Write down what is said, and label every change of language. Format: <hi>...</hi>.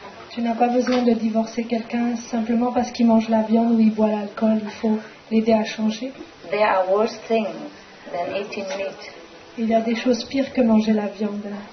<fr>Tu n'as pas besoin de divorcer quelqu'un simplement parce qu'il mange la viande ou il boit l'alcool. Il faut l'aider à changer.</fr> <en>There are worse things than eating meat.</en> <fr>Il y a des choses pires que manger la viande.</fr>